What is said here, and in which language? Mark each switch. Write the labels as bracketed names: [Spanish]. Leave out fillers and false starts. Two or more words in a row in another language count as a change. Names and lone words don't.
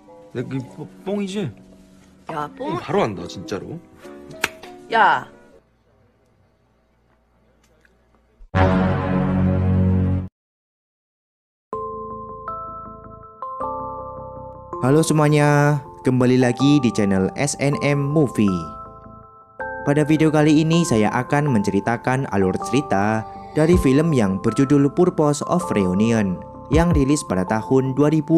[Korean] 내 그 뽕이지? 야, 뽕. 바로 안다 진짜로. 야. [Indonesian] Halo semuanya, kembali lagi di channel SNM Movie. Pada video kali ini saya akan menceritakan alur cerita dari film yang berjudul Purpose of Reunion yang rilis pada tahun 2015.